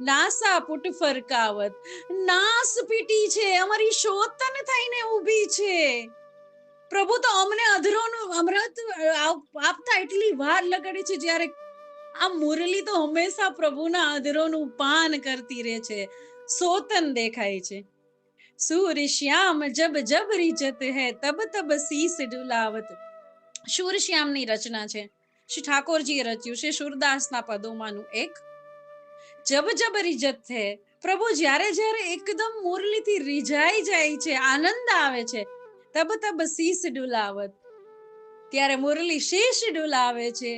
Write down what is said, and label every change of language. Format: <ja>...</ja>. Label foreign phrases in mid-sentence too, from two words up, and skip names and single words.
<hi>नासा पुट फरकावत,</hi> <gu>નાસ પીટી છે, અમારી શોતન થઈને ઊભી છે. પ્રભુ તો અમને અધરોનું અમૃત આપતા એટલી વાર લગાડે છે, જ્યારે આ મુરલી તો હંમેશા પ્રભુના અધરોનું પાન કરતી રહે છે. સોતન દેખાય છે.</gu> <hi>सूर श्याम जब जब रिजत है तब तब शीस डुलावत.</hi> <gu>શૂર શ્યામની રચના છે, શ્રી ઠાકોરજીએ રચ્યું છે, સુરદાસના પદોમાંનું એક.</gu> <hi>जब जब रिजत</hi> <gu>છે, પ્રભુ જ્યારે જ્યારે એકદમ મુરલીથી રીઝાઈ જાય છે, આનંદ આવે છે,</gu> <hi>तब तब शीश डुलावत,</hi> <gu>ત્યારે મુરલી શીશ ડુલાવે છે.</gu>